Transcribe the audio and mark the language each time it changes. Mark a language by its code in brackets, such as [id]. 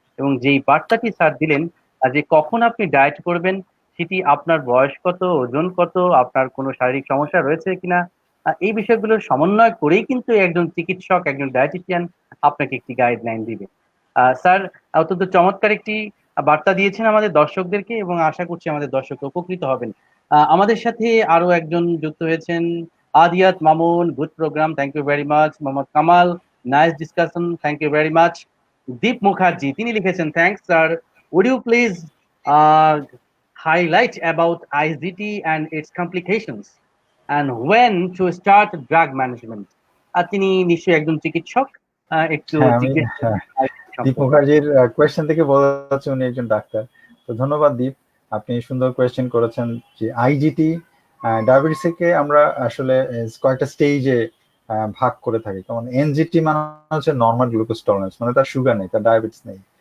[bn] এবং যেই বার্তাটি স্যার দিলেন যে কখন আপনি ডায়েট করবেন, সেটি আপনার বয়স কত, ওজন কত, আপনার কোনো শারীরিক সমস্যা রয়েছে কিনা, এই বিষয়গুলো সমন্বয় করেই কিন্তু একজন চিকিৎসক, একজন ডায়েটিশিয়ান আপনাকে একটি গাইডলাইন দিবে। স্যার অত্যন্ত চমৎকার একটি বার্তা দিয়েছেন আমাদের দর্শকদেরকে, এবং আশা করছি আমাদের দর্শক উপকৃত হবেন। আমাদের সাথে আরো একজন যুক্ত হয়েছেন, আদিয়াত Mamun, [en] Good programme, thank you very much. [bn] Mohammad Kamal, [en] Nice discussion, thank you very much. Deep Mukherjee, [bn] তিনি লিখেছেন, [en] Thanks sir, would you please highlight about IGT and its complications and when to start drug management? [bn] তিনি নিশ্চয়ই একজন চিকিৎসক, একটু হ্যাঁ, আমি জিজ্ঞেস দীপ মুখার্জির কোয়েশ্চেন থেকে বোঝা যাচ্ছে উনি একজন ডাক্তার। তো ধন্যবাদ দীপ, আপনি সুন্দর কোয়েশ্চেন করেছেন। যে আইজিটি ডায়াবেটিসকে আমরা আসলে কয়েকটা স্টেজে ভাগ করে থাকি। যেমন এনজিটি মানে হচ্ছে নর্মাল গ্লুকোজ টলারেন্স, মানে তার সুগার নেই, তার ডায়াবেটিস নেই।